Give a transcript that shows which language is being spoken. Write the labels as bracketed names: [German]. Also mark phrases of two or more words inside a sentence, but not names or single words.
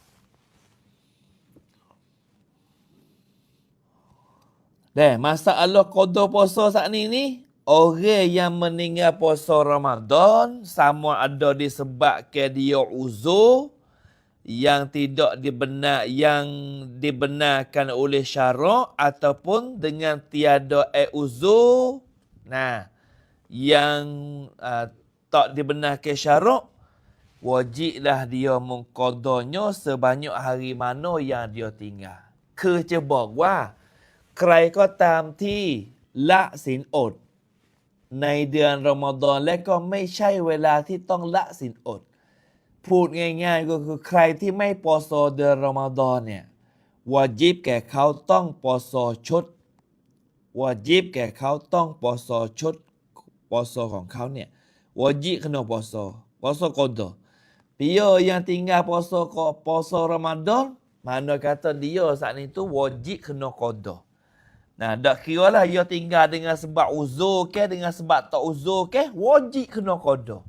[Malay] Masalah qada puasa saat ni orang yang meninggal puasa Ramadan sama ada disebabkan dia uzur yang tidak dibenarkan oleh syarak ataupun dengan tiada uzur yang tak dibenarkan syarak wajiblah dia mengqadanya sebanyak hari mana yang dia tinggal [Thai] คือจะบอกว่าใครก็ตามที่ละศีลอดในเดือนรอมฎอน และก็ไม่ใช่เวลาที่ต้องละศีลอดพูดง่ายๆก็คือใครที่ไม่ปอซอเดือนรอมฎอนเนี่ยวาญิบแก่เขาต้องปอซอชุดวาญิบแก่เขาต้องปอซอชุดปอซอของเขาเนี่ยวาญิบ [Malay] kena puasa qada dia yang tinggal puasa Ramadan mana kata dia saat ni tu wajib kena qada. Nah, tak kira lah dia tinggal dengan sebab uzur ke, dengan sebab tak uzur ke, wajib kena qada.